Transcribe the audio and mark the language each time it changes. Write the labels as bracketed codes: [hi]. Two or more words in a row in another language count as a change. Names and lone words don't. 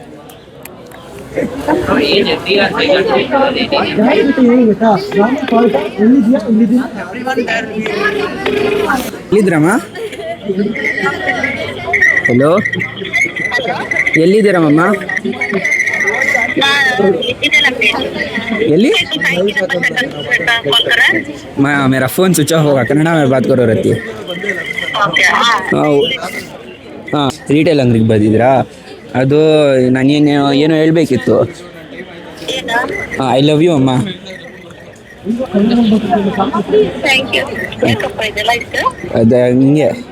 [kn] ಎಲ್ಲಿದ್ದೀರಮ್ಮ? ಹಲೋ, ಎಲ್ಲಿದ್ದೀರಮ್ಮ? ಎಲ್ಲಿ? [hi] मेरा फ़ोन [en] switch off [hi] होगा, कन्नड़ में बात करो रहती है. [kn] ಹಾಂ, ರಿಟೇಲ್ ಅಂಗಡಿಗೆ ಬಂದಿದ್ದೀರಾ? ಅದು ಏನೋ ಹೇಳಬೇಕಿತ್ತು. [en] I love you [kn] ಅಮ್ಮ. ಅದು ಹಿಂಗೆ.